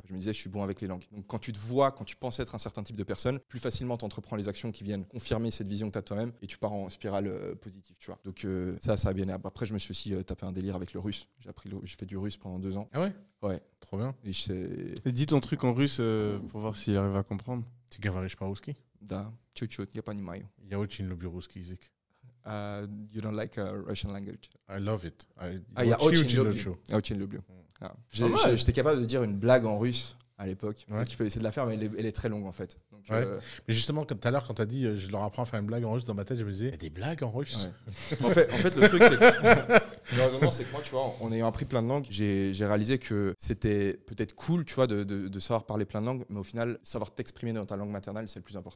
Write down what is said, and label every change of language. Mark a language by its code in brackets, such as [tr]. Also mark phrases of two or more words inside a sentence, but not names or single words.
[fr] Je me disais, je suis bon avec les langues. Donc, quand tu te vois, quand tu penses être un certain type de personne, plus facilement, tu entreprends les actions qui viennent confirmer cette vision que tu as de toi-même et tu pars en spirale positive, tu vois. Donc, ça a bien. Après, je me suis aussi tapé un délire avec le russe. J'ai fait du russe pendant 2 ans. Ah ouais? Ouais. Trop bien. Et dis ton truc en russe pour voir s'il arrive à comprendre. [ru] Ты говоришь по-русски? Да, чуть-чуть, я понимаю. Я очень люблю русский язык. [en] You don't like Russian language? I love it. [ru] Я очень люблю. [fr] J'étais capable de dire une blague en russe à l'époque. Ouais. Tu peux essayer de la faire, mais elle est très longue en fait. Donc, ouais. Mais justement, tout à l'heure, quand tu as dit je leur apprends à faire une blague en russe, dans ma tête, je me disais, il y a des blagues en russe. Ouais. en fait, le truc, c'est que moi, tu vois, en ayant appris plein de langues, j'ai réalisé que c'était peut-être cool, tu vois, de savoir parler plein de langues, mais au final, savoir t'exprimer dans ta langue maternelle, c'est le plus important.